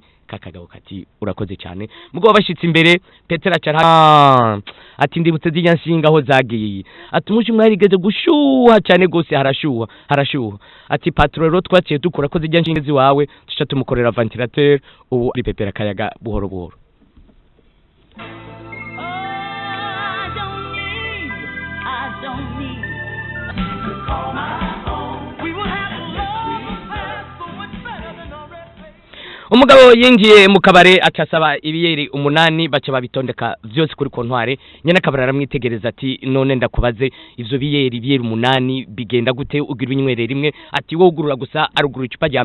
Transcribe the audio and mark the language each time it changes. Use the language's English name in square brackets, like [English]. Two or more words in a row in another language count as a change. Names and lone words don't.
[Rundi] Kakagabo kati urakoze cyane. Mugabo bashitse imbere Petero acara ati ndibutse zijya nshinga aho zagiye ati umushi mwarigeze gushuha cyane gose harashuha ati patro rero twaciye dukora ko zijya nshinga ziwawe tuca tumukorera ventilateur ubu ari pepera kayaga buhoro. [English] I don't need [Rundi] umugabo yinjiye mu kabare akasaba ibiyeri 8 baca babitondeka vyose kuri kontware nyene kabara aramwitegereza ati none ndakubaze ivyo biyeri 8 bigenda gute ugira unywerera rimwe ati wowe ugurura gusa arugura icupa rya